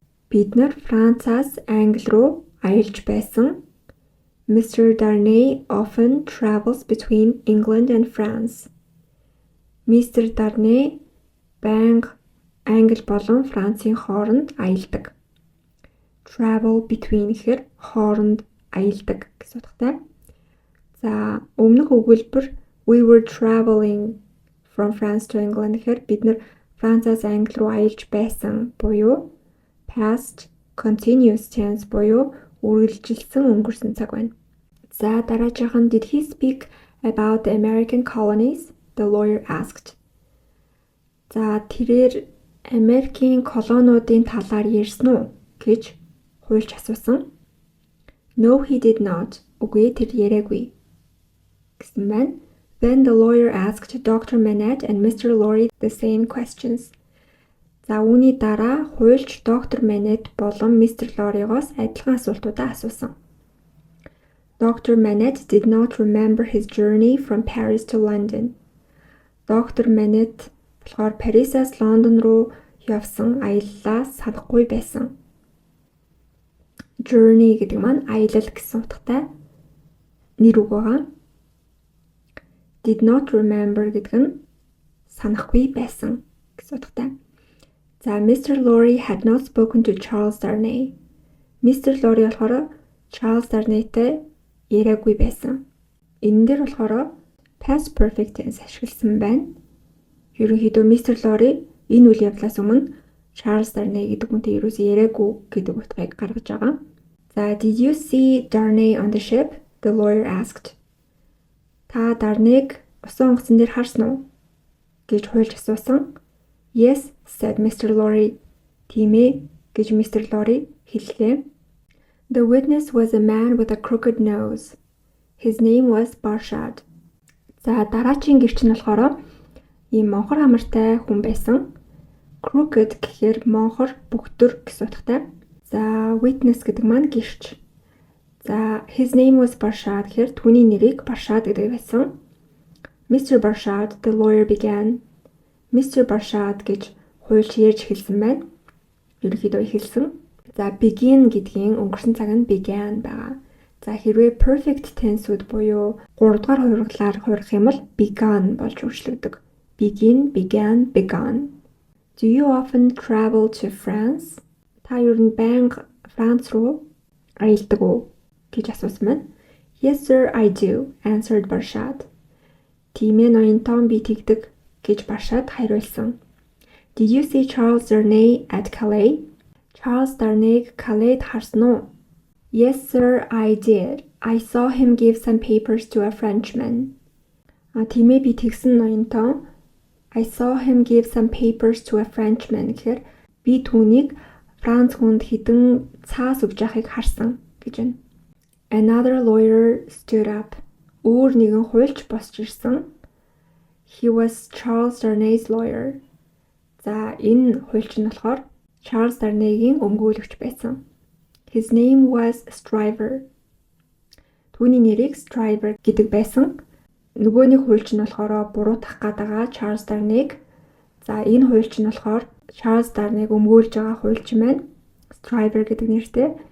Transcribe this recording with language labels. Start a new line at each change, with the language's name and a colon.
Mongolian: Бид нар Францаас Англи руу аялж байсан.
English: Mr. Darnay often travels between England and France. Mr.
Mongolian: Darnay банга Англи болон Францын хооронд аялдаг.
English: Travel between
Mongolian: гэхээр хооронд аялдаг гэсэн утгатай. За өмнөх өгүүлбэр
English: we were traveling from France to England
Mongolian: гэхээр бид нар Францаас Англи руу аялж байсан буюу
English: past continuous tense
Mongolian: буюу үргэлжилсэн өнгөрсөн цаг байна. За дараагийнх нь
English: did he speak about the American colonies? The lawyer asked.
Mongolian: За тэрээр Америкийн колониудын талаар ярьсан уу гэж хуульч асуусан.
English: No, he did not.
Mongolian: Үгүй тэр яриагүй гэсэн байна.
English: Then the lawyer asked Dr. Manette and Mr. Lorry the same questions.
Mongolian: За үүний дараа хуульч доктор Manette болон Mr. Lorry-гоос адилхан асуултуудаа асуусан.
English: Dr. Manette did not remember his journey from Paris to London.
Mongolian: Доктор Manette болохоор Парисаас Лондон руу явсан аяллаа санахгүй байсан. Journey гэдэг маань аялал гэсэн утгатай нэр үг байгаа.
English: Did not remember
Mongolian: гэдэг нь санахгүй байсан гэсэн утгатай.
English: За Mr. Lorry had not spoken to Charles Darnay. Mr.
Mongolian: Lorry болохоор Charles Darnay-тэй яриаггүй байсан. Энэ дээр болохоор
English: past perfect tense
Mongolian: ашигласан байна. Ерөнхийдөө Mr. Lorry энэ үйл явдлаас өмнө Charles Darnay гэдэг хүнтэй ерөөсөө яриаггүй гэдэг утгыг гаргаж байгаа.
English: За did you see Darnay on the ship? The lawyer asked.
Mongolian: Та Darnay-г усан онгоцон дээр харсан уу? гэж хуульч асуусан.
English: Yes, said Mr. Lorry.
Mongolian: Тийм ээ гэж Mr.
English: Lorry
Mongolian: хэллээ.
English: The witness was a man with a crooked nose. His name was Barshad.
Mongolian: За дараачийн гэрч нь болохоор ийм монхор хамартай хүн байсан. Crooked гэхээр монхор бөгтөр гэсэн утгатай. За witness гэдэг маань гэрч. За
English: his name was Barshad
Mongolian: гэхээр түүний нэрийг Barshad гэдэг байсан.
English: Mr. Barshad, the lawyer began. Mr.
Mongolian: Barshad гэж хуульч ярьж эхэлсэн байна. Ерөнхийдөө эхэлсэн. За begin гэдгийн өнгөрсөн цаг нь began байгаа. За хэрвээ perfect tense-үүд буюу 3 дугаар хуургалаар хуурах юм бол began болж үргэлжлэгдэг.
English: Begin, began, begun. Do you often travel to France?
Mongolian: Та ер нь байнга Франц руу аялдаг уу гэж асуусан байна.
English: Yes sir, I do, answered Barshad.
Mongolian: Тийм ээ ноёнтон би тэгдэг гэж Barshad хариулсан.
English: Did you see Charles Darnay at Calais?
Mongolian: Charles Darnay-г Calais-д харсан уу?
English: Yes sir, I did. I saw him give some papers to a Frenchman.
Mongolian: Тийм ээ би тэгсэн ноёнтон.
English: I saw him give some papers to a Frenchman
Mongolian: гэхээр би түүнийг Франц хүнд хідэн цаас өгж яхахыг харсан гэж байна.
English: Another lawyer stood up.
Mongolian: Өөр нэгэн хуульч босч ирсэн.
English: He was Charles Darnay's lawyer.
Mongolian: За энэ хуульч нь болохоор Charles Darnay-гийн өмгөөлөгч байсан.
English: His name was Stryver.
Mongolian: Түүний нэрийг Stryver гэдэг байсан. Нөгөөний хуульч нь болохоор буруутгах гэдэг Charles Darnay-г. За энэ хуульч нь болохоор Charles Darnay-г өмгөөлж байгаа хуульч маань Stryver гэдэг нэртэй.